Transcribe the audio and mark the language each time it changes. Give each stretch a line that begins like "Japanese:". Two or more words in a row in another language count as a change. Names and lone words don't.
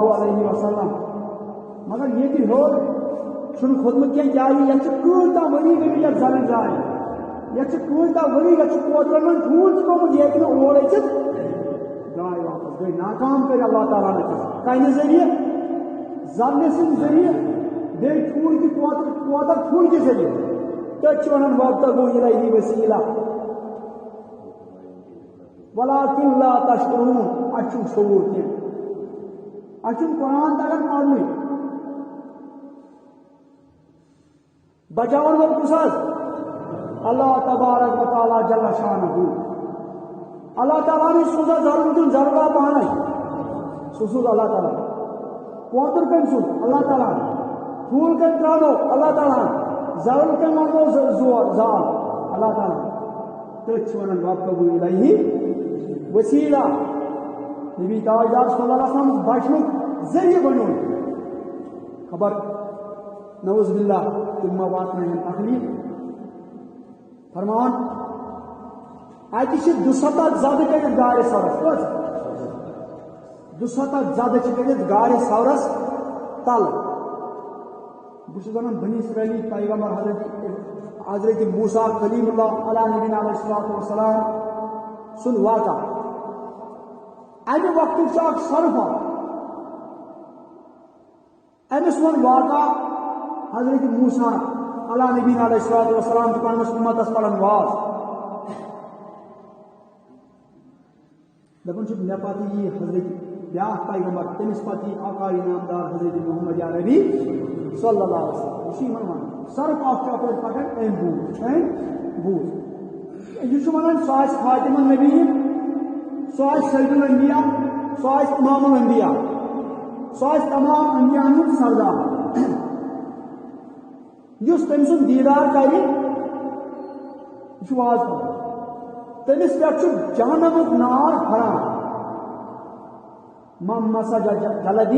Arabic: علیہ وسلم
Kashmiri: مگر ییٚتہِ ہیوٚر چھُنہٕ کھوٚتمُت کینٛہہ کیٛازِ یَتھ چھِ کۭژاہ ؤری گٔمٕتۍ یَتھ زرٕل زالہِ یَتھ چھِ کۭژاہ ؤری یَتھ چھُ کوترن منٛز ٹھوٗل تہِ ترٛوومُت یہِ ہیٚکہِ نہٕ اور أژِتھ درٛاے واپس گٔے ناکام کٔرۍ اللہ تعالیٰ ہن کَنہِ ذٔریعہٕ زرنہِ سٕنٛدِ ذٔریعہٕ بیٚیہِ ٹھوٗل کہِ کوتر ٹھوٗل کہِ ذٔریعہٕ تٔتھۍ چھِ وَنان
Arabic: وابتغوا اِلیہِ وسیٖلہ وَلٰکِن لا تشعرون
Kashmiri: اَسہِ چھُنہٕ شعوٗر کینٛہہ اَسہِ چھُنہٕ قرآن تگان پَرنُے بچاون وول کُس حظ
Arabic: اللہ تبارک و تعالیٰ جل شانہ
Kashmiri: اللہ تعالیٰ نے سوزا ضرور دیُن ضروٗرا پانے سُہ سوٗز اللہ تعالیٰ کوتُر کٔمۍ سوٗز اللہ تعالیٰ ٹھوٗل کٔمۍ ترٛاونو اللہ تعالیٰ زرٕل کٔمۍ وَنو زال اللہ تعالیٰ تٔتھۍ چھِ وَنان
Arabic: وابتغوا الیہ وسیٖلہ
Kashmiri: نبی تاجدار
Arabic: صلی اللہ علیہ وسلم
Kashmiri: بچنُک ذٔریعہٕ بنیوم خبر
Arabic: نعوذ باللہ
Kashmiri: تِم ما واتنٲیِن تکلیٖف فرمان اَتہِ چھِ 270 زدٕ کٔرِتھ گارِ سورس کٔژ 270 زدٕ چھِ کٔرِتھ گارِ سورس تل بہٕ چھُس وَنان بنی اسرٲیلی پیغمبر حضرت موسیٰ کلیم اللہ
Arabic: علیہ نبینا علیہ الصلوۃ والسلام
Kashmiri: سُنٛد واقعہ اَمہِ وقتُک چھُ اکھ صرف أمِس ووٚن واقعہ حضرت موسیٰ
Arabic: علیہ نبینا علیہ الصلوۃ والسلام
Kashmiri: چھُ پننِس اُمتس پران واز دپان چھُ مےٚ پتہٕ یی حضرت بیاکھ پیغمبر تٔمِس پتہٕ یی آقای نامدار حضرت محمد عربی
Arabic: صلی اللہ علیہ وسلم
Kashmiri: یہِ چھُ یِمن وَنان صرف اکھ چھُ اپٲرۍ پکان أمۍ بوٗز یہِ چھُ وَنان سُہ آسہِ خاتم النبی سُہ آسہِ سید الانبیاء سُہ آسہِ امام الانبیاء سُہ آسہِ تمام انبیاہن ہُنٛد سردار یُس تٔمۍ سُنٛد دیٖدار کرِ یہِ چھُ واز کران تٔمِس پٮ۪ٹھ چھُ جہنمُک نار حرام من مسا جلدی